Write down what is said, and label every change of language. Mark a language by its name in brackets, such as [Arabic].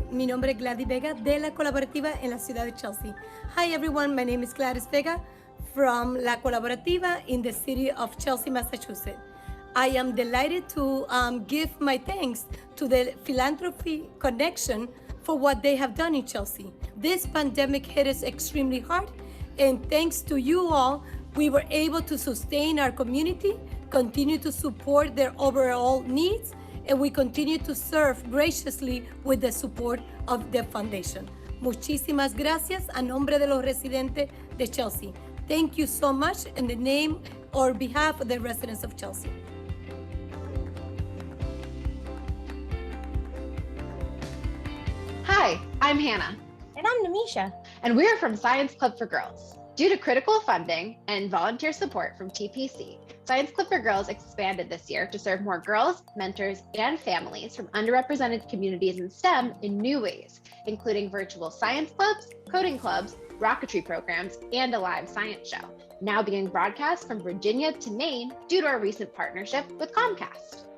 [Spanish] Mi nombre es Gladys Vega de La Colaborativa en la ciudad de Chelsea. [English] Hi, everyone. My name is Gladys Vega from La Colaborativa in the city of Chelsea, Massachusetts. I am delighted to give my thanks to the Philanthropy Connection for what they have done in Chelsea. This pandemic hit us extremely hard, and thanks to you all, We were able to sustain our community, continue to support their overall needs, and we continue to serve graciously with the support of the foundation. [Spanish] Muchísimas gracias a nombre de los residentes de Chelsea. [English] Thank you so much in the name or behalf of the residents of Chelsea. Hi, I'm Hannah. And I'm Namisha. And we are from Science Club for Girls. Due to critical funding and volunteer support from TPC, Science Club for Girls expanded this year to serve more girls, mentors, and families from underrepresented communities in STEM in new ways, including virtual science clubs, coding clubs, rocketry programs, and a live science show, now being broadcast from Virginia to Maine due to our recent partnership with Comcast.